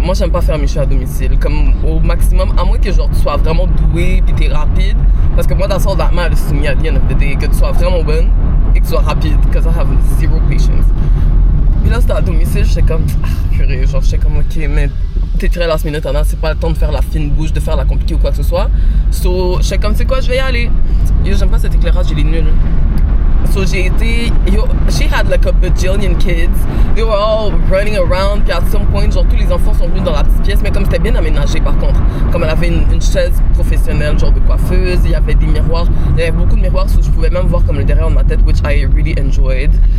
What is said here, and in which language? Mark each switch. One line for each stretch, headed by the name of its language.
French: Moi j'aime pas faire mes cheveux à domicile, comme au maximum, à moins que genre tu sois vraiment doué puis t'es rapide, parce que moi
English: that's all that matters to me at the end of the day,
French: que tu sois vraiment bonne et que tu sois rapide,
English: because I have zero patience.
French: Puis là c'était à domicile, j'étais comme, purée, genre j'étais comme ok mais t'es très last minute, Anna, c'est pas le temps de faire la fine bouche, de faire la compliquée ou quoi que ce soit. So j'étais comme c'est quoi, je vais y aller. Yo j'aime pas cet éclairage, il est nul.
English: So
French: j'ai été,
English: yo, she had like a bajillion kids. They were all running around.
French: Puis
English: at some point,
French: genre tous les enfants sont venus dans la petite pièce. Mais comme c'était bien aménagé par contre. Comme elle avait une chaise professionnelle, genre de coiffeuse. Il y avait des miroirs. Il y avait beaucoup de miroirs où je pouvais même voir comme le derrière de ma tête,
English: which I really enjoyed.